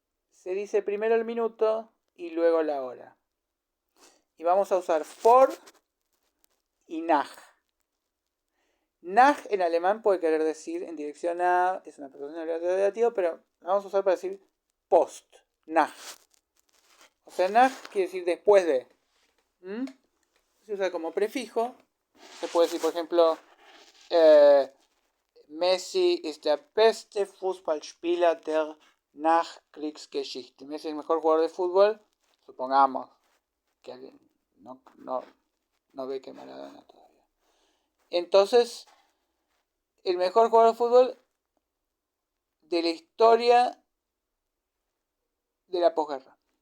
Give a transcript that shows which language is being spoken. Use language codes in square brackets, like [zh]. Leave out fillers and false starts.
[es] Se dice primero el minuto y luego la hora. Y vamos a usar for y nach. Nach en alemán puede querer decir en dirección a, es una preposición relativa, pero la vamos a usar para decir post, nach. O sea, nach quiere decir después de. Se usa como prefijo. Se puede decir, por ejemplo, [de] Messi ist der beste Fußballspieler der Nachkriegsgeschichte. [es] Messi es el mejor jugador de fútbol, supongamos que alguien no ve que Maradona todavía. Entonces, el mejor jugador de fútbol de la historia de la posguerra.